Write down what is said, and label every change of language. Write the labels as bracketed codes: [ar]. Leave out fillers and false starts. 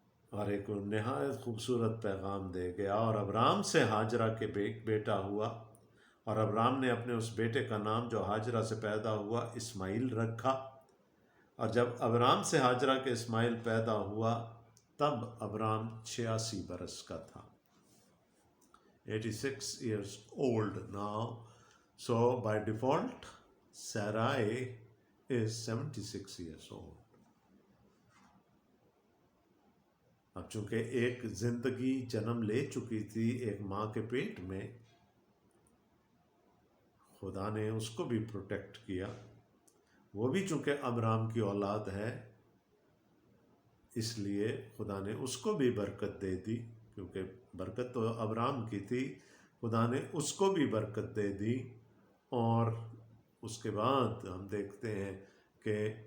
[ur] اور ایک نہایت خوبصورت پیغام دے گیا، اور ابرام سے ہاجرہ کے بیٹا ہوا، اور ابرام نے اپنے اس بیٹے کا نام جو ہاجرہ سے پیدا ہوا اسماعیل رکھا۔ اور جب ابرام سے ہاجرہ کے اسماعیل پیدا ہوا تب ابرام 86 برس کا تھا۔ [en] 86 years old now. So by default, Sarai is 76 years old. [ur] اب چونکہ ایک زندگی جنم لے چکی تھی ایک ماں کے پیٹ میں، خدا نے اس کو بھی پروٹیکٹ کیا۔ وہ بھی چونکہ ابرام کی اولاد ہے، اس لیے خدا نے اس کو بھی برکت دے دی، کیونکہ برکت تو ابرام کی تھی، خدا نے اس کو بھی برکت دے دی۔ اور اس کے بعد ہم دیکھتے ہیں کہ